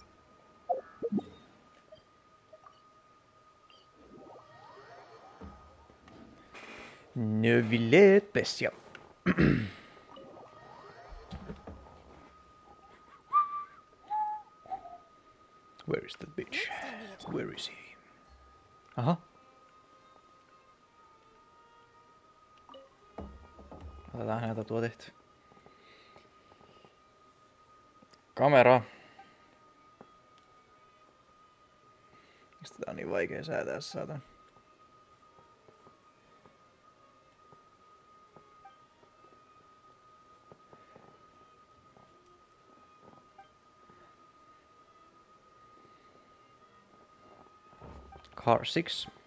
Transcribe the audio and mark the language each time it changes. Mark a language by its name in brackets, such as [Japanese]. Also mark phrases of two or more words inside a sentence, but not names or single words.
[English] Neville Pessia. Where is that bitch? Next on the agenda. Where is he? Aha. [Finnish] Otetaan häneltä tuo tehty. Kamera. Mistä tää on niin vaikea säätää, saatan? [English] Car 6.